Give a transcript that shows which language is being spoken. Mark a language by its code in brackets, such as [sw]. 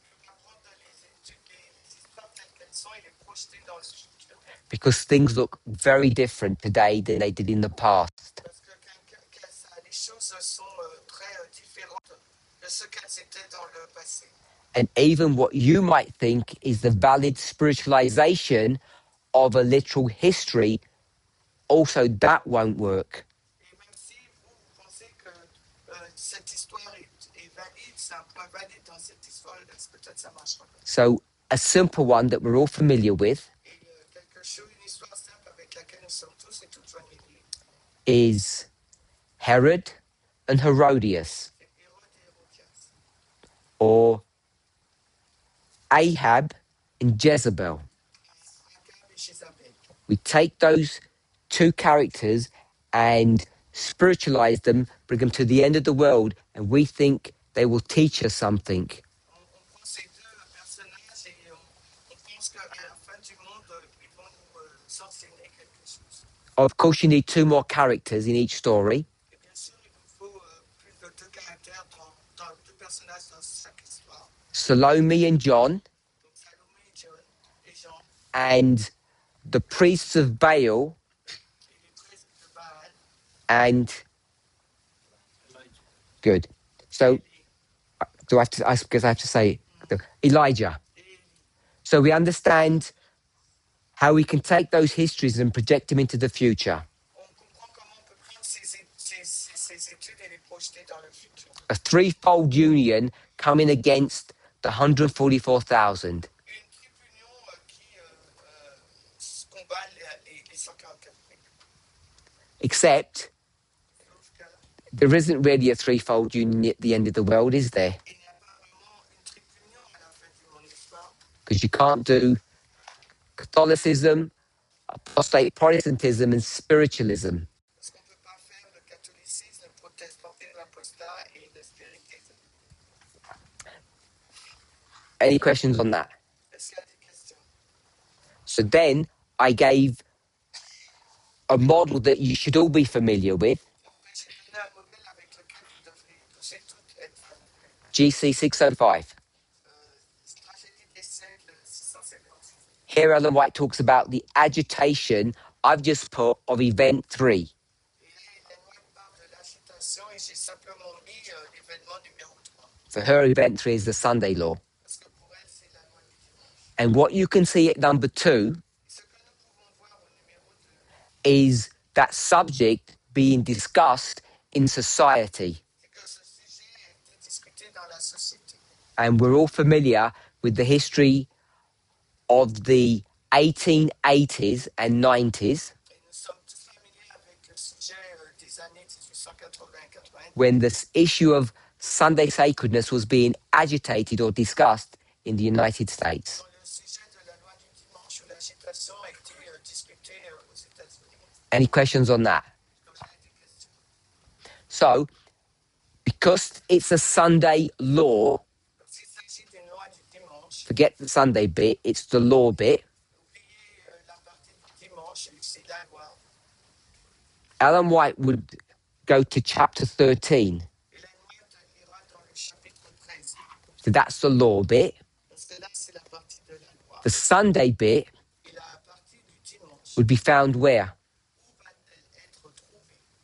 [fr] on va prendre les histoires telles qu'elles sont et les projeter dans le futur. [en] Because things look very different today than they did in the past. [fr] Parce que les choses sont très différentes de ce qu'elles étaient dans le passé. [en] And even what you might think is the valid spiritualization of a literal history, also that won't work. [fr] Et même si vous pensez que cette histoire est valide, c'est un point valide dans cette histoire, peut-être ça marchera pas. [en] So a simple one that we're all familiar with [fr] Et quelque chose, une histoire simple avec laquelle nous sommes tous et toutes familiers, [en] is Herod and Herodias, [fr] c'est Hérode et Hérodias, [en] or Ahab and Jezebel. [fr] Akab et Jézabel. [en] We take those two characters and spiritualize them, bring them to the end of the world, and we think they will teach us something. [fr] On prend ces deux personnages et on pense qu'à la fin du monde, ils vont nous enseigner quelque chose. [en] Of course, you need two more characters in each story. [fr] Et bien sûr, il nous faut plus de deux caractères deux personnages dans chaque histoire. [en] Salome and John, [fr] Donc Salomé et Jean [en] and the priests of Baal, [fr] et les prêtres de Baal. [en] and good. So, do I have to? I guess I have to say Elijah. [fr] Et Élie. [en] So we understand how we can take those histories and project them into the future. [fr] On comprend comment on peut prendre ces études et les projeter dans le futur. [en] A threefold union coming against the 144,000. [fr] Une triple union qui combat les 144 000. [en] Except [fr] Sauf que [en] there isn't really a threefold union at the end of the world, is there? [fr] il n'y a pas vraiment une triple union à la fin du monde, n'est-ce pas? [en] Because you can't do Catholicism, apostate Protestantism, and spiritualism. [fr] Parce qu'on ne peut pas faire le catholicisme, le protestantisme, l'apostat et le spiritisme. [en] Any questions on that? [fr] Est-ce qu'il y a des questions? [en] So then I gave a model that you should all be familiar with, [fr] Donc, j'ai donné un modèle avec lequel vous devriez tous être familiers. [en] GC 605. [fr] Tragédie des siècles 656. [en] Here Ellen White talks about the agitation I've just put of event 3. [fr] Et là, White parle de l'agitation et j'ai simplement mis l'événement numéro 3. [en] For her, event 3 is the Sunday law. [fr] Parce que pour elle, c'est la loi du dimanche. [en] And what you can see at number 2 [fr] Et ce que nous pouvons voir au numéro 2, [en] is that subject being discussed in society. [fr] c'est que ce sujet a été discuté dans la société. [en] And we're all familiar with the history of the 1880s and 90s [fr] Et nous sommes tous familiers avec le sujet des années 1880-90, [en] when this issue of Sunday sacredness was being agitated or discussed in the United States. [fr] quand le sujet de la loi du dimanche ou l'agitation a été discuté aux États-Unis. [en] Any questions on that? [fr] Est-ce que vous avez des questions? [en] So, because it's a Sunday law, [fr] Parce qu'il s'agit d'une loi du dimanche, [en] forget the Sunday bit, it's the law bit. [fr] oubliez la partie du dimanche et c'est la loi. [en] Ellen White would go to chapter 13. [fr] Et la loi ira dans le chapitre 13. [en] So that's the law bit. [fr] Parce que là, c'est la partie de la loi. [en] The Sunday bit [fr] Et la partie du dimanche, [en] would be found where? [fr] où va-t-elle être trouvée?